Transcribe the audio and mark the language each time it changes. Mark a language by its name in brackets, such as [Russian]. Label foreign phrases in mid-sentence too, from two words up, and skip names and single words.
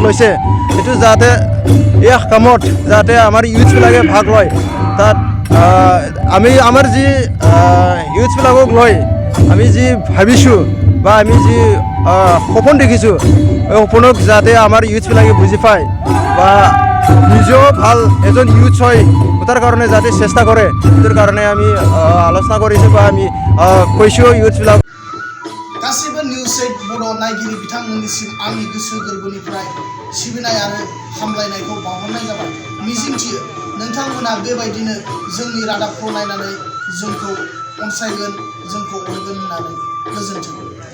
[Assamese] লৈছে, এইটো যাতে এই কামত যাতে আমাৰ ইউথবিলাকে ভাগ লয়, তাত আমি আমাৰ যি ইউথবিলাকক লৈ আমি যি ভাবিছোঁ বা আমি যি সপোন দেখিছোঁ এই সপোনক যাতে আমাৰ ইউথবিলাকে বুজি পায় বা নিজেও ভাল এজন ইউথ হয় তাৰ কাৰণে যাতে চেষ্টা কৰে সেইটোৰ কাৰণে আমি আলোচনা কৰিছোঁ বা আমি কৈছোঁ ইউথবিলাক [Bodo] गासिबो निउस 8 बर' नायगिरि बिथांमोननिसिम आंनि गोसो गोरबोनिफ्राय सिबिनाय आरो हामलायनायखौ बावहरनाय जाबाय मिजिंथियो नोंथांमोना बेबायदिनो जोंनि रादाबखौ नायनानै जोंखौ अनसायगोन जोंखौ अनगोन होननानै गोजोन्थों।